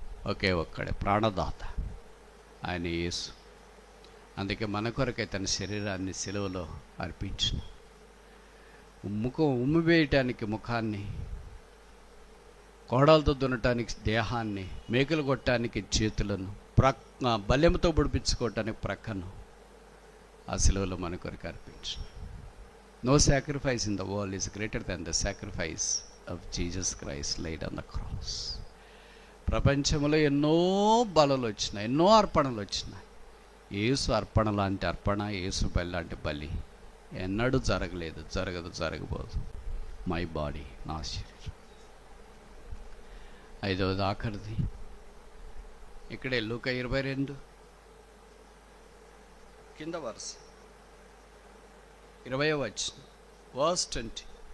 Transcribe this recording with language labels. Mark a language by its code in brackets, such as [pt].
[te] ఒకే ఒక్కడే ప్రాణదాత, ఆయన యేసు. అందుకే మన కొరకే తన శరీరాన్ని సిలువలో అర్పించిన. ఉమ్ము వేయటానికి ముఖాన్ని, కోడలతో దున్నటానికి దేహాన్ని, మేకలు కొట్టడానికి చేతులను, బల్యంతో పొడిపించుకోవటానికి ప్రక్కను ఆ సిలువలో మన కొరకు అర్పించిన. [en] No sacrifice in the world is greater than the sacrifice of Jesus Christ laid on the cross. [te] ప్రపంచంలో ఎన్నో బలులు వచ్చినాయి, ఎన్నో అర్పణలు వచ్చినాయి. యేసు అర్పణ లాంటి అర్పణ, యేసు బలి లాంటి బలి ఎన్నడూ జరగలేదు, జరగదు, జరగబోదు. [en] my body, [te] నా శరీరం. 5వది ఆఖరిది ఇక్కడే, లూకా 22 కింద వరుస 20వ వచనం. వర్స్ 20.